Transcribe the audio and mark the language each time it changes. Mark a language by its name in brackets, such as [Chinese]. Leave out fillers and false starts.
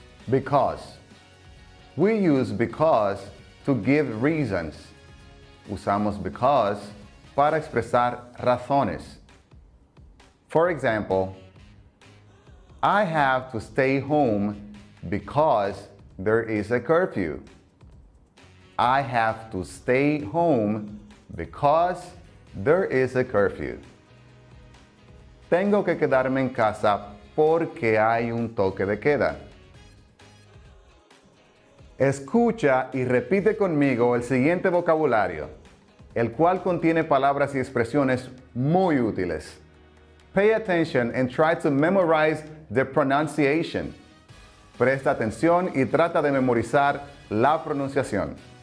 [English] Because. We use because to give reasons. [Spanish] Usamos because para expresar razones. [English] For example, I have to stay home because there is a curfew. I have to stay home because there is a curfew. [Spanish] Tengo que quedarme en casa porque hay un toque de queda. Escucha y repite conmigo el siguiente vocabulario, el cual contiene palabras y expresiones muy útiles. [English] Pay attention and try to memorize the pronunciation. [Spanish] Presta atención y trata de memorizar la pronunciación.